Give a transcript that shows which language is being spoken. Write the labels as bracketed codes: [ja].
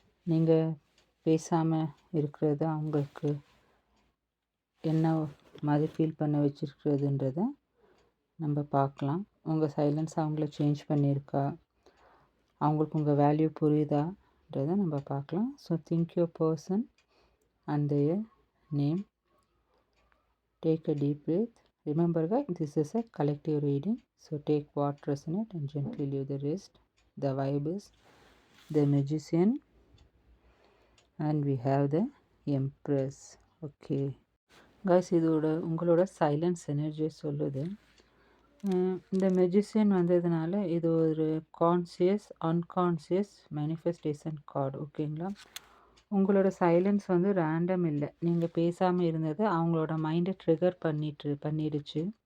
[ta] நீங்கள் பேசாமல் இருக்கிறது அவங்களுக்கு என்ன மாதிரி ஃபீல் பண்ண வச்சுருக்கிறதுன்றதை நம்ம பார்க்கலாம். உங்கள் சைலன்ஸ் அவங்கள சேஞ்ச் பண்ணியிருக்கா, அவங்களுக்கு உங்கள் வேல்யூ புரியுதான்றதை நம்ம பார்க்கலாம். [en] So think your person and their name. Take a deep breath. Remember guys, this is a collective reading. So take what resonates and gently leave the rest. The vibe is the Magician and we have the Empress. Okay. [ta] Guys, இதோட உங்களோட silence எனர்ஜியை சொல்லுது. இந்த magician வந்ததுனால இது ஒரு conscious unconscious manifestation card. ஓகேங்களா? உங்களோட சைலன்ஸ் வந்து ரேண்டம் இல்லை. நீங்கள் பேசாமல் இருந்தது அவங்களோட மைண்டை ட்ரிகர் பண்ணிடுச்சு.